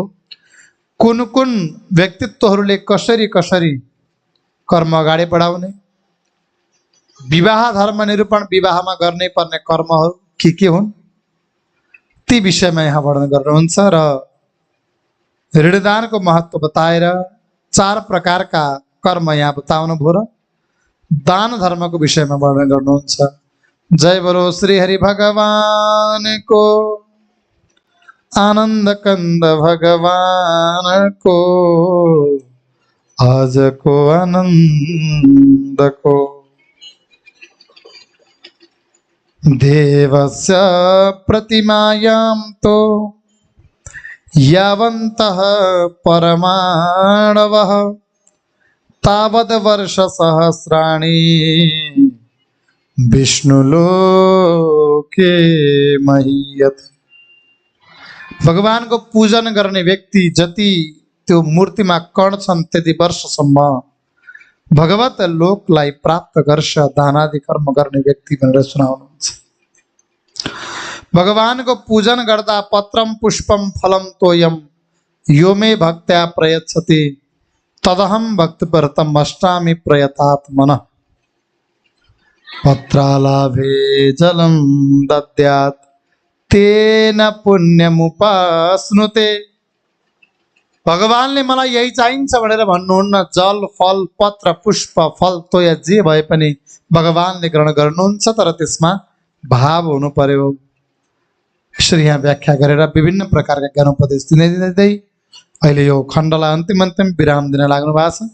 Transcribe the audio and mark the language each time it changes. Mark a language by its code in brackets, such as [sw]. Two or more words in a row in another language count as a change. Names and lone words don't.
[ne] कुन कुन व्यक्तित्वहरूले कसरी कसरी कर्म अगाडि बढाउने, विवाह धर्म निरूपण, विवाहमा गर्ने पर्ने कर्महरू के हुन् ती विषयमा यहाँ वर्णन गर्नुहुन्छ। र ऋणदानको महत्व बताएर 4 प्रकारका कर्म यहाँ बताउनुभयो र दान धर्मको विषयमा वर्णन गर्नुहुन्छ। [hi] जय बोलो श्री हरि भगवानको। आनंद कंद भगवान को, आज को आनंद को। [sa] देवस्य प्रतिमायां तो यावन्तः परमाणवः तावद् वर्ष सहस्राणि विष्णुलोके महीयते। [ne] भगवान को पूजन गर्ने व्यक्ति जति त्यो मूर्तिमा कण छन् त्यति वर्षसम्म भगवत लोकलाई प्राप्त गर्छ दानादि कर्म गर्ने व्यक्ति भनेर सुनाउनुहुन्छ। भगवानको पूजन गर्दा [sa] पत्रम पुष्पम फलम तोयम यो मे भक्त्या प्रयच्छति तदहम भक्तिपरतम अष्टामि प्रयतात् मनः। पत्रालाभे जलम दद्यात् तेन पुण्यमुपास्नुते। [ne] भगवानले मलाई यही चाहिन्छ भनेर भन्नुहुन्न। जल, फल, पत्र, पुष्प, फल, तोय जे भए पनि भगवानले ग्रहण गर्नुहुन्छ, तर त्यसमा भाव हुनु पर्यो। यसरी यहाँ व्याख्या गरेर विभिन्न प्रकारका ज्ञान उपदेश दिँदै अहिले यो खण्डलाई अन्तिम विराम दिन लाग्नु भएको छ।